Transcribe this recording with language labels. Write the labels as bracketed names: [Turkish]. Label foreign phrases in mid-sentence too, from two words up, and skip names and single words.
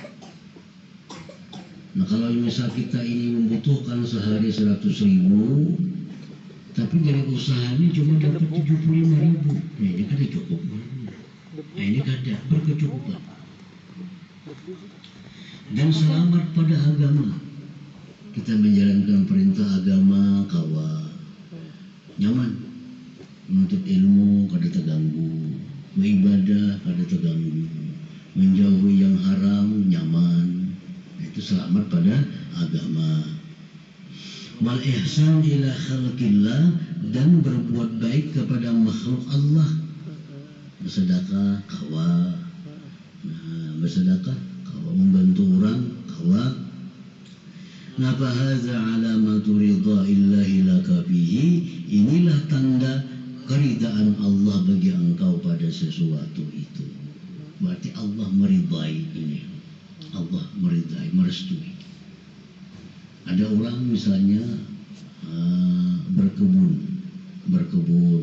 [Indonesian] Nah kalau misal kita ini membutuhkan sehari 100.000, tapi dari usahanya cuma dapat 75.000, nah ini kan cukup. [Banjar] Nah ini kada berkecukupan. [Indonesian] Dan selamat pada agama. [Banjar] Kita menjalankan perintah agama kawa nyaman, menuntut ilmu kada terganggu, beribadah kada terganggu, menjauhi yang haram nyaman. [Indonesian] Itu selamat pada agama. [Arabic] والإحسان إلى خلق الله, [Indonesian] dan berbuat baik kepada makhluk Allah. [Banjar] Bersedekah kawa, membantu orang kawa. [Arabic] نفا هذا علامة رضا الله لك به, [Indonesian] inilah tanda keridaan Allah bagi engkau pada sesuatu itu. Berarti Allah meridai ini. Allah meridai, merestui. Ada orang misalnya berkebun.